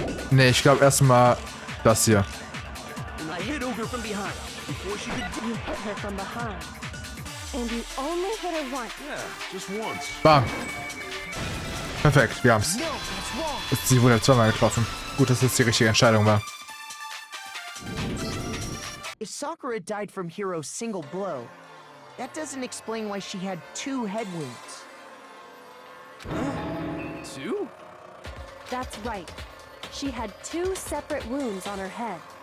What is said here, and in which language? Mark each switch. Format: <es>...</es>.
<de>Nee, ich glaube erstmal das hier.</de> <en>And I hit Ogre from behind before she could do. You hit her from behind. And you only hit her once. Yeah, just once.</en> <de>Bam. Perfekt, wir haben's.</de> <en>No, that's wrong.</en> <de>Sie wurde zweimal getroffen. Gut, dass das die richtige Entscheidung war.</de> <en>If Sakura died from Hiro's single blow, that doesn't explain why she had 2 head wounds. Two? That's right. She had 2 separate wounds on her head.</en>